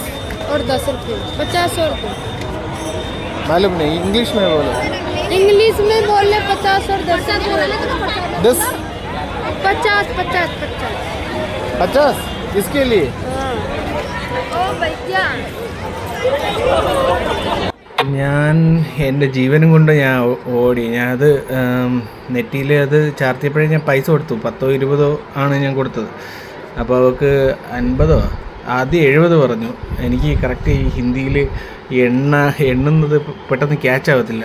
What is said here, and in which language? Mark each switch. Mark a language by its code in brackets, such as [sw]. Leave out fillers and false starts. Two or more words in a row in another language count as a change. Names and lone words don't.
[hi] और 10 रुपये 50 और 10 मालूम नहीं इंग्लिश में बोलो इंग्लिश में बोले 50 और 10 10 50 50 इसके लिए ओ भैया [ml] ഞാൻ എൻ്റെ ജീവനും കൊണ്ട് ഞാൻ ഓടി. ഞാനത് നെറ്റിയിൽ അത് ചാർത്തിയപ്പോഴേ ഞാൻ പൈസ കൊടുത്തു. 10 20 ആണ് ഞാൻ കൊടുത്തത്. അപ്പോൾ അവൾക്ക് 50 ആദ്യം 70 പറഞ്ഞു. എനിക്ക് കറക്റ്റ് ഈ ഹിന്ദിയിൽ എണ്ണുന്നത് പെട്ടെന്ന് ക്യാച്ച് ആവത്തില്ല.